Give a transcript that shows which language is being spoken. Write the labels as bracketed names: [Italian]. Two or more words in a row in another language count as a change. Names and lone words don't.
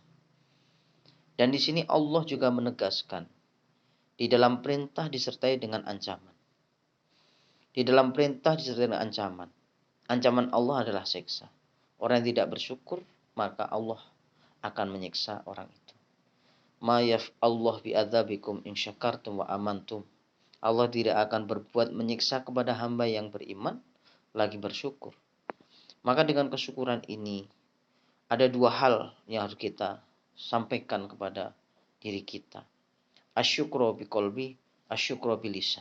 [Indonesian] Dan di sini Allah juga menegaskan, di dalam perintah disertai dengan ancaman. Di dalam perintah disertai dengan ancaman. Ancaman Allah adalah siksa. Orang yang tidak bersyukur, maka Allah akan menyiksa orang itu. [Arabic] Ma yaf'allahu bi'adzabikum in syakartum wa amantum. [Indonesian] Allah tidak akan berbuat menyiksa kepada hamba yang beriman lagi bersyukur. Maka dengan kesyukuran ini ada dua hal yang harus kita sampaikan kepada diri kita. [Arabic] Asyukru biqalbi, asyukru bilisan.